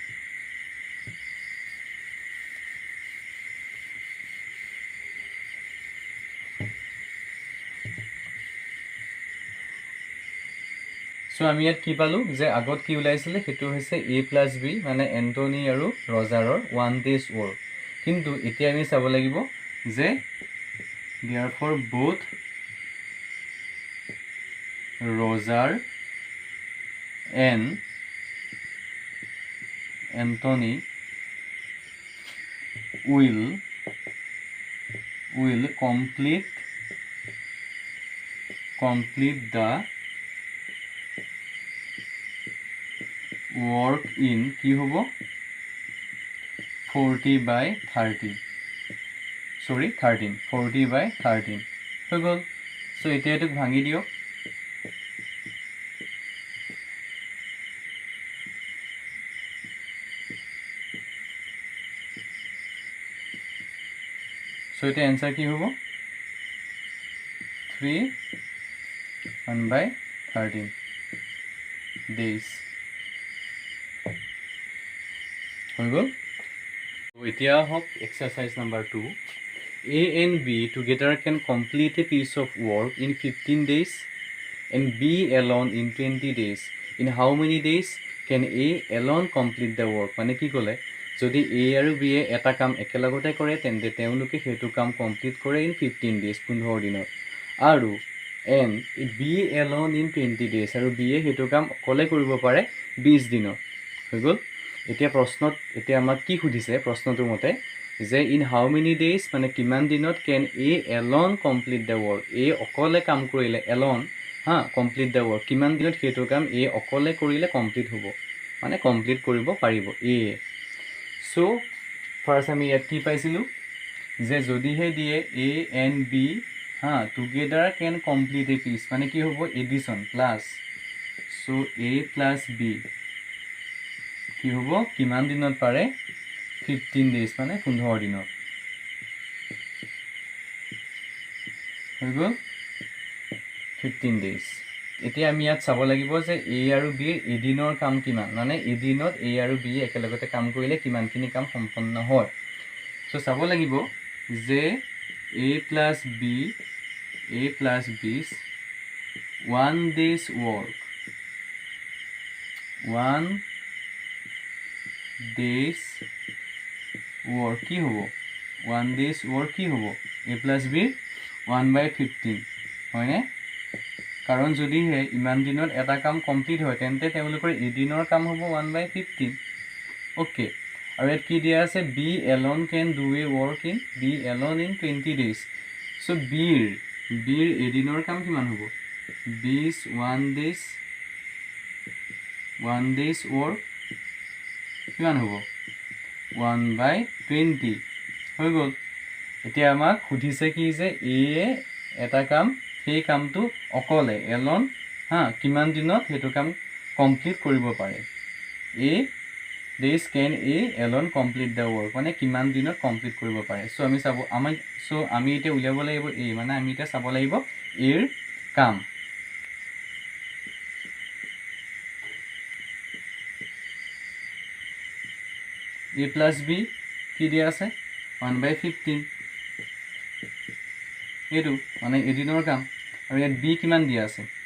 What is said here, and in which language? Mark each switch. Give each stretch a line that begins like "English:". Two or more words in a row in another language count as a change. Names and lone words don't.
Assamese: সো আমি ইয়াত কি পালো যে আগত কি ওলাইছিলে সেইটো হৈছে a + b মানে এণ্টনি আৰু ৰজাৰৰ
English: 1 day's work
Assamese: কিন্তু এতিয়া আমি চাব লাগিব যে
English: therefore both ৰজাৰ and Anthony will complete the work in
Assamese: কি হ'ব 40/30 sorry 13 40/13 হৈ গ'ল সো এতিয়া এটোক ভাঙি দিয়ক সো এটা आंसर কি হ'ব
English: 3 1/13 days
Assamese: হৈ গ'ল এতিয়া হওক
English: exercise number 2 A and B together can complete a piece of work in 15 days and B alone in 20 days in how many days can A alone complete the work
Assamese: মানে কি ক'লে যদি A আৰু B এটা কাম একেলগতে কৰে তেন্তে তেওঁলোকে হেতু কাম কমপ্লিট কৰে
English: in 15 days
Assamese: 15 দিনত আৰু
English: and B alone in 20 days
Assamese: আৰু B হেতু কাম অকলে কৰিব পাৰে 20 দিনত হৈ গ'ল এতিয়া প্ৰশ্নত এতিয়া আমাক কি সুধিছে প্ৰশ্নটোৰ মতে যে
English: in how many days
Assamese: মানে কিমান দিনত
English: can A alone complete the
Assamese: work A অকলে কাম কৰিলে
English: alone complete the work
Assamese: কিমান দিনত হেতু কাম A অকলে কৰিলে কমপ্লিট হ'ব মানে কমপ্লিট কৰিব পাৰিব A সো ফাৰ্স্ট আমি ইয়াত কি পাইছিলো যে যদিহে দিয়ে
English: A and B together can complete a piece
Assamese: মানে কি হ'ব
English: addition plus
Assamese: সো A + B কি হ'ব কিমান দিনত পাৰে
English: 15 days
Assamese: মানে 15 দিনত হৈ গ'ল
English: 15 days
Assamese: এতিয়া আমি ইয়াত চাব লাগিব যে A আৰু B ৰ এদিনৰ কাম কিমান মানে এদিনত A আৰু B একেলগতে কাম কৰিলে কিমানখিনি কাম সম্পন্ন হয় সো চাব লাগিব যে A + B
English: 1 day's work 1 days work
Assamese: কি হ'ব
English: 1 days work
Assamese: কি হ'ব
English: A +
Assamese: B 1/15 হয়নে কাৰণ যদি হে ইমান দিনত এটা কাম কমপ্লিট হয় তেন্তে তেওঁলোকৰ এদিনৰ কাম হ'ব 1/15 ওকে আৰু ইয়াত কি দিয়া আছে
English: B alone can do a work in B alone in 20 days so
Assamese: B ৰ এদিনৰ কাম কিমান হ'ব
English: B is 1 days work
Assamese: কিমান হ'ব 1/20 হৈ গ'ল এতিয়া আমাক সুধিছে কি যে A এটা কাম সেই কামটো অকলে এলন কিমান দিনত হেতু কাম কমপ্লিট কৰিব পাৰে
English: A days can A alone complete the work
Assamese: মানে কিমান দিনত কমপ্লিট কৰিব পাৰে সো আমি চাব আমি এটা উলিয়াব লাগিব A মানে আমি এটা চাব লাগিব A ৰ কাম A + B কি দিয়া আছে 1/15 এইটো মানে এদিনৰ কাম আৰু ইয়াত B কিমান দিয়া আছে